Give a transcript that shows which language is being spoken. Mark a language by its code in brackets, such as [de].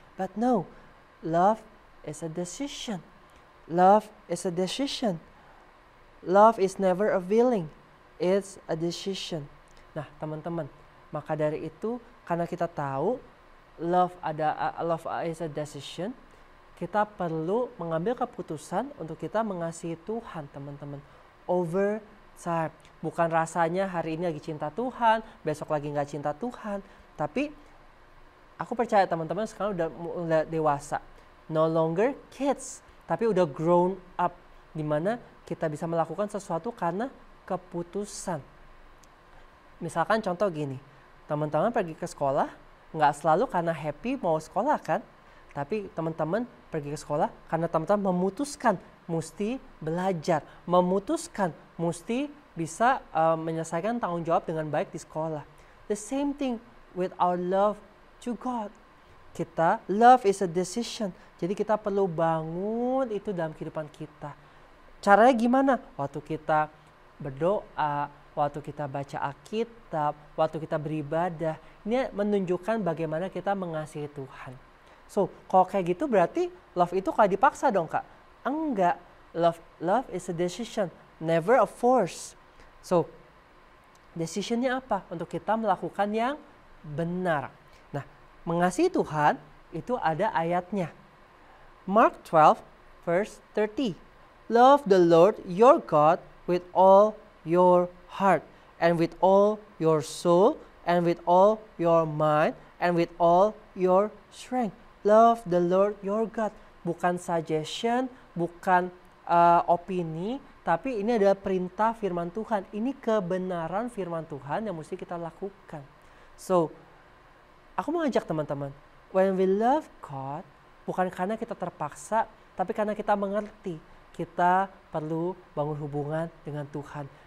[en] But no, love is a decision. Love is a decision. Love is never a feeling, it's a decision. [id] Nah, teman-teman, maka dari itu karena kita tahu [en] love is a decision, [id] kita perlu mengambil keputusan untuk kita mengasihi Tuhan, teman-teman. [en] Over time. [id] Bukan rasanya hari ini lagi cinta Tuhan, besok lagi nggak cinta Tuhan. Tapi aku percaya teman-teman sekarang udah dewasa. [en] No longer kids, [id] tapi udah [en] grown up. [id] Dimana kita bisa melakukan sesuatu karena keputusan. Misalkan contoh gini, teman-teman pergi ke sekolah, nggak selalu karena happy mau sekolah kan? Tapi teman-teman pergi ke sekolah karena teman-teman memutuskan mesti belajar, memutuskan mesti bisa menyelesaikan tanggung jawab dengan baik di sekolah. [en] The same thing with our love to God. Love is a decision. [id] Jadi kita perlu bangun itu dalam kehidupan kita. Caranya gimana? Waktu kita berdoa, waktu kita baca Alkitab, waktu kita beribadah. Ini menunjukkan bagaimana kita mengasihi Tuhan. So, kalau kayak gitu berarti love itu kayak dipaksa dong, Kak? Enggak. [en] Love is a decision, never a force. [id] So, decisionnya apa? Untuk kita melakukan yang benar. Nah, mengasihi Tuhan itu ada ayatnya. [en] Mark 12 verse 30. Love the Lord your God with all your heart and with all your soul and with all your mind and with all your strength. Love the Lord your God. [id] Bukan suggestion, bukan opini, tapi ini adalah perintah firman Tuhan. Ini kebenaran firman Tuhan yang mesti kita lakukan. So, aku mau ajak teman-teman, [en] when we love God, [id] bukan karena kita terpaksa, tapi karena kita mengerti kita perlu bangun hubungan dengan Tuhan.